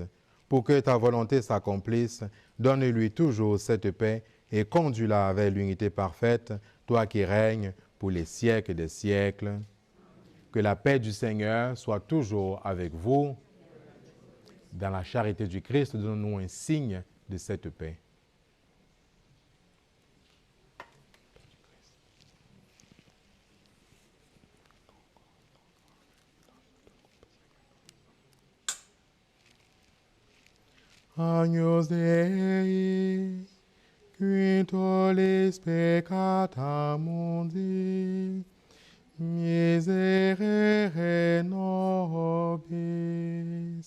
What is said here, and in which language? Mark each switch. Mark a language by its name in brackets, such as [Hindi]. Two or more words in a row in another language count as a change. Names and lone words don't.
[French] Pour que ta volonté s'accomplisse, donne-lui toujours cette paix et conduis-la vers l'unité parfaite, toi qui règnes pour les siècles des siècles. » Que la paix du Seigneur soit toujours avec vous. Dans la charité du Christ, donne-nous un signe de cette paix. [Latin] Agnus Dei, qui tollis peccata mundi, miserere nobis.